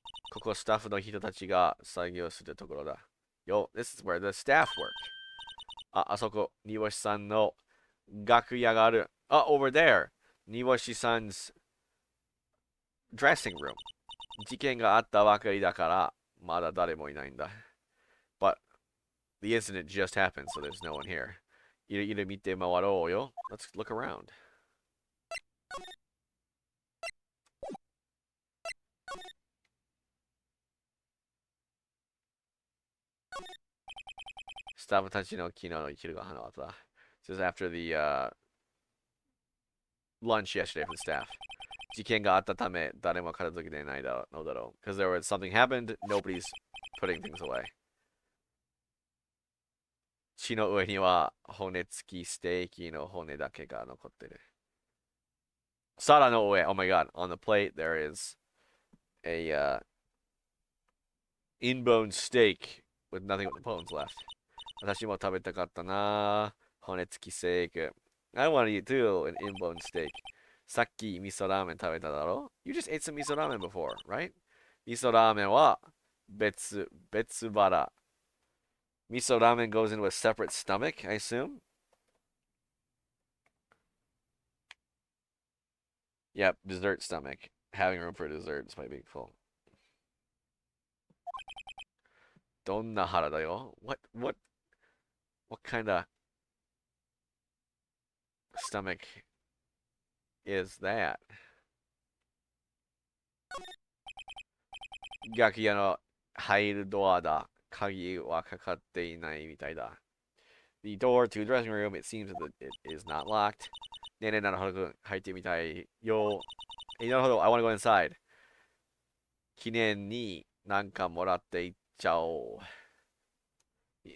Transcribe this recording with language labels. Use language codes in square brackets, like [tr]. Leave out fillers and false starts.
[ja] ここスタッフの人たちが作業するところだ。 [en] Yo, this is where the staff work. [ja] あそこ、煮干しさんの楽屋がある。 [en] over there. 煮干しさん 's dressing room. [ja] 事件があったばかりだから、まだ誰もいないんだ。 [en] But the incident just happened, so there's no one here. [ja] いろいろ見て回ろうよ。 [en] Let's look around. [ja] スタッフたちの昨日の昼ご飯の後だ。 [en] This is after the lunch yesterday for the staff. [ja] 事件があったため、誰も片付けてないのだろう。 [en] Because there was something happened, nobody's putting things away. [ja] 血の上には骨付きステーキの骨だけが残ってる。皿の上、 [en] oh my god, on the plate there is a in-bone steak with nothing but the bones left. [ja] 私も食べたかったな。骨付きステーキ。 [en] I want to eat too, an in-bone steak. [ja] さっき味噌ラーメン食べただろ ? [en] You just ate some miso ramen before, right? [ja] 味噌ラーメンは別腹。 [en] Miso ramen goes into a separate stomach, I assume? Yep, dessert stomach. Having room for dessert despite being full. [ja] どんな腹だよ? [en] What kind of stomach is that? [ja] 楽屋の入るドアだ。鍵はかかっていないみたいだ。 [en] The door to the dressing room, it seems that it is not locked. [ja] ねえねえ、なるほど。入ってみたいよ。 [en] なるほど。I want to go inside. [ja] 記念になんかもらっていっちゃおう。